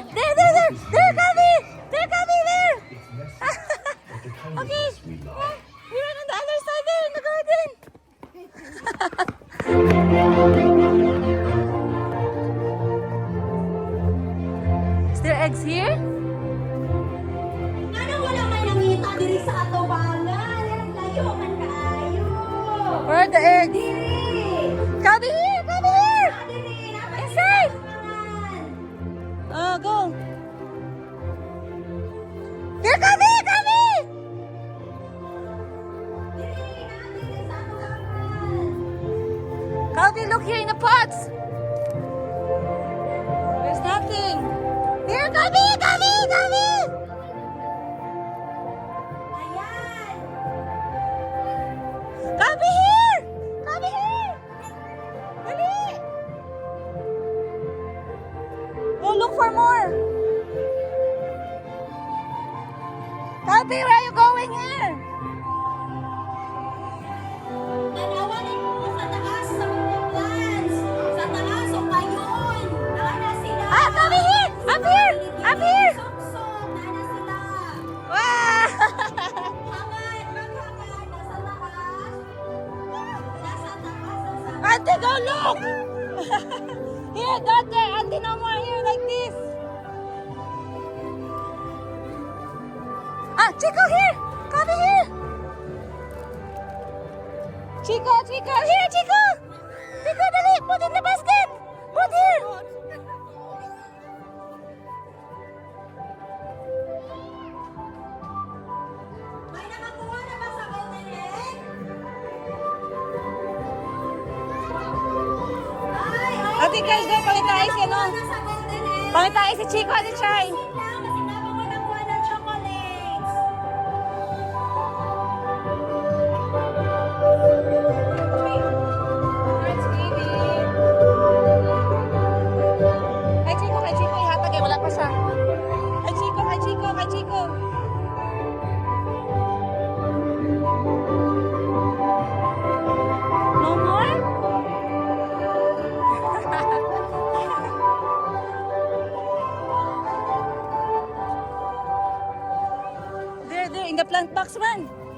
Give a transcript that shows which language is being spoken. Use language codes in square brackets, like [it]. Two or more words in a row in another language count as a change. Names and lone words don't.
[en] There, Calvi! There, Calvi, there! Okay. We're on the other side there in the garden. Is there eggs here? [ceb] Ano wala may nangita diri sa atubangan? Layo man kaayo. [en] Where are the eggs? [ceb] Diri. [en] Calvi here! Calvi here! [ceb] Diri. [en] Inside! Go! Here, Calvi! Calvi! Calvi, look here in the pots! There's nothing! Here, Calvi! Calvi! Calvi! [tl] Ayan. [en] Calvi here! Calvi here! Dali! Go look for more! Calvi, where are you going here? [ceb] Nanawanan mo sa taas sa mga plants. Sa taas o kayon. Naana sila. [en] Ah, Calvi here! Up here! Up here! [ceb] Sok-sok. Naana sila. [en] Wow! [ceb] Hangad. Maghangad. [tl] Nasa taas. Nasa taas. [en] Auntie, go look! Here, daughter! Auntie, no more here like this! Ah, Chico, here! Calvi here! Chico! Here, Chico! Chico, dali! Put in the basket! Put here! [tl] May nakakuha na ba sa golden egg? [ceb] Ate, guys, go! Pangitay si ano? [tl] Nasa golden egg. [ceb] Pangitay si Chico, Ate Chay! [tl] Kasi naman mo nakuha ng chocolates. [ceb] Kay Chico, ihatag eh, wala pa siya. Kay Chico. [en] No more? There, in the plant box, run!